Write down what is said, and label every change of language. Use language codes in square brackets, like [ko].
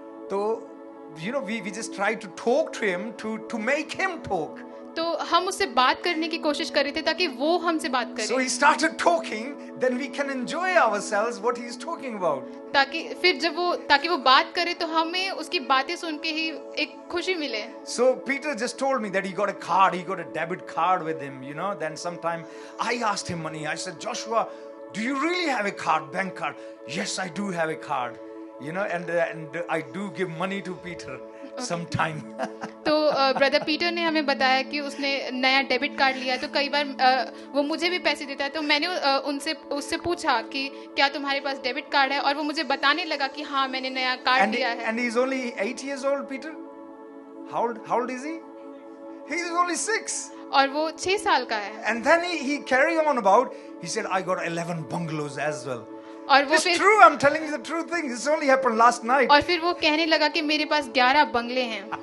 [en] तो you know we just try to talk to him to make him talk. [hi] तो हम उससे बात करने की कोशिश कर रहे थे ताकि वो हमसे बात करे. [en] So he started talking, then we can enjoy ourselves what he's talking about. [hi] ताकि वो बात करे तो हमें उसकी बातें सुन के ही एक खुशी मिले. [en] So Peter just told me that he got a card, he got a debit card with him, you know. Then sometime I asked him money. I said, Joshua, do you really have a card, bank card? Yes, I do have a card, you know, and I do give money to Peter. Sometime. [hi] तो brother Peter ने हमें बताया कि उसने नया debit card लिया, तो कई बार वो मुझे भी पैसे देता है. तो मैंने उससे पूछा कि क्या तुम्हारे पास डेबिट कार्ड है, और वो मुझे बताने लगा कि हाँ मैंने नया कार्ड लिया है. [en] And he's only 8 years old, Peter. How old is he? He's only 6. [hi] और वो 6 साल का है. [en] And then he carry on about. He said, I got 11 bungalows as well. [hi] और वो [en] It's true, I'm telling you the true thing. This only happened last night. [hi] और फिर वो कहने लगा कि मेरे पास 11 बंगले हैं.